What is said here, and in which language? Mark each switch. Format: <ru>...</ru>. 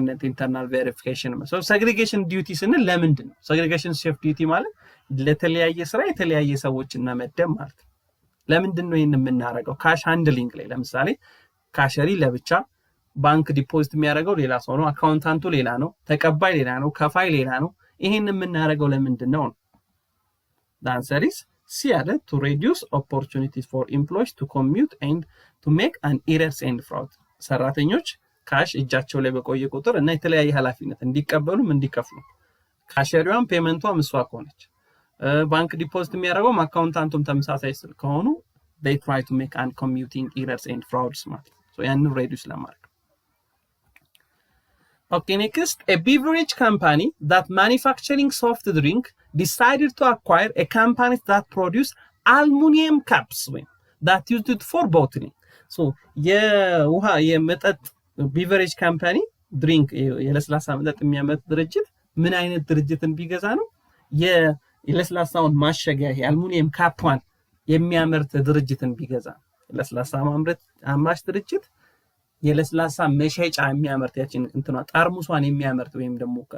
<am>internal verification so segregation duty ስንል ለምንድን ነው segregation of duty ማለት ለተለያየ ስራ የተለያየ ሰዎችና መደብ ማለት ለምንድን ነው ይሄን የምናረጋው ካሽ ሃንድሊንግ ላይ ለምሳሌ ካሸሪ ለብቻ ባንክ ዲፖዚት የሚያደርገው ሌላ ሰው ነው አካውንታንቱ ሌላ ነው ተቀባይ ሌላ ነው ከፋይ ሌላ ነው ይሄን የምናረጋው ለምንድን ነው</am> <en>the answer is</en> <am>C አለ</am> <en>to reduce opportunities for employees to commute and to make an errors and fraud</en> <am>ሰራተኞች ካሽ እጃቸው ላይ በቆየ ቁጥር እና የተለያየ ኃላፊነት እንዲቀበሉም እንዲከፍሉ ካሸሪዋን ፔመንቷም እሷ ከሆነች ባንክ ዲፖዚት የሚያደርገው አካውንታንቱም ተመሳሳይ ከሆኑ</am> <en>they try to make an commuting errors and frauds</en> <am>ማለት so ያንን reduce ለማድረግ</am> <en>Okay, next, a beverage company that manufacturing soft drink decided to acquire a company that produce aluminum cups that used it for bottling.</en> <am>So, የውሃ የመጠጥ beverage company drink የለስላሳ መጠጥ የሚያመርት ድርጅት ምን አይነት ድርጅትን ቢገዛ ነው የለስላሳውን ማሸጊያ የአሉሚኒየም ካፕዋን የሚያመርት ድርጅትን ቢገዛ ለስላሳ ማምረት አምራች ድርጅት የለስላሳ መሸጫ የሚያመርት ያችን እንትኗ ጠርሙሷን የሚያመርት ወይም ደግሞ</am>